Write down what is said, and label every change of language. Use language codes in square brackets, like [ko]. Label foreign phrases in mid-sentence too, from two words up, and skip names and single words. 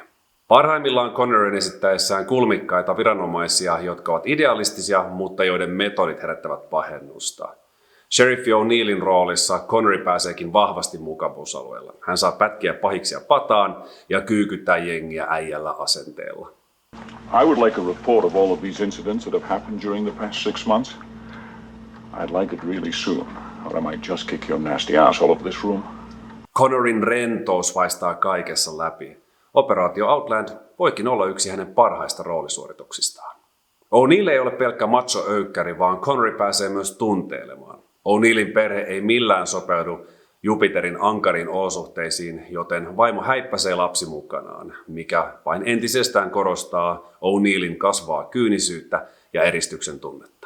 [fi] Parhaimmillaan Conneryn esittäessään kulmikkaita viranomaisia, jotka ovat idealistisia, mutta joiden metodit herättävät pahennusta. Sheriffi O'Neillin roolissa Connery pääseekin vahvasti mukavuusalueella. Hän saa pätkiä pahiksia pataan ja kyykyttää jengiä äijällä asenteella. [en] I would like a report of all of these incidents that have happened during the past 6 months. I'd like it really soon, or I might just kick your nasty ass all over this room. [fi] Conneryn rentous vaistaa kaikessa läpi. Operaatio Outland voikin olla yksi hänen parhaista roolisuorituksistaan. O'Neill ei ole pelkkä macho-öykkäri, vaan Connery pääsee myös tunteilemaan. O'Neillin perhe ei millään sopeudu Jupiterin ankariin olosuhteisiin, joten vaimo häippäsee lapsi mukanaan, mikä vain entisestään korostaa O'Neillin kasvaa kyynisyyttä ja eristyksen tunnetta.